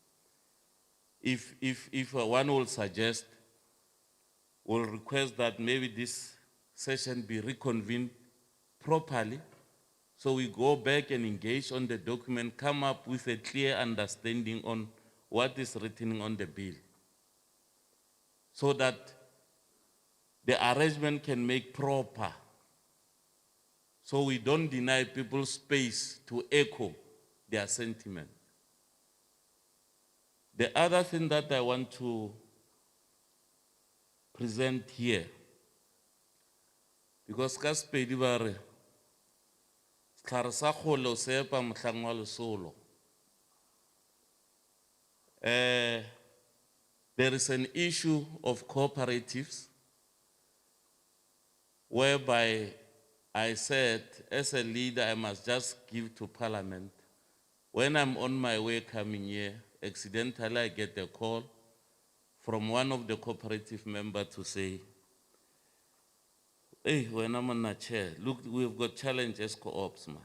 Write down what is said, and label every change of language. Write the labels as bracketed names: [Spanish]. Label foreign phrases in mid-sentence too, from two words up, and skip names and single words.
[English] If one will suggest, will request that maybe this session be reconvened properly, so we go back and engage on the document, come up with a clear understanding on what is written on the bill, so that the arrangement can make proper, so we don't deny people space to echo their sentiment. The other thing that I want to present here, because [Northern Sotho] ka Sepedi ba re setlhare sa kgole o se epa mohlang wa lesolo. [English] There is an issue of cooperatives whereby I said, as a leader, I must just give to Parliament. When I'm on my way coming here, accidentally I get a call from one of the cooperative members to say, hey, when I'm on the chair, look, we've got challenges co-ops, man.